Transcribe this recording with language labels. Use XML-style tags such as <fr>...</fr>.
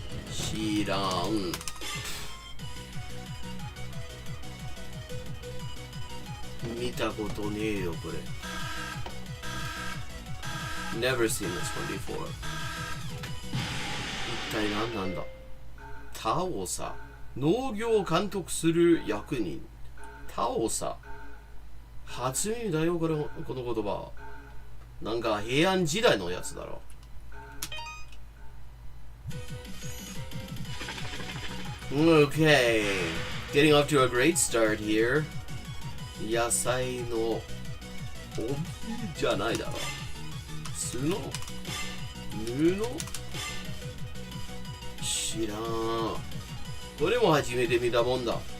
<ja>知らん。見たことねえよこれ。</ja> <en>Never seen this one before.</en> <ja>一体何なんだ。タオサ、農業を監督する役人。タオサ、初耳だよこの言葉。なんか平安時代のやつだろ。</ja> <en>Okay, getting off to a great start here.</en> <ja>野菜の帯じゃないだろ。角、布、知らん。これも初めて見たもんだ。</ja>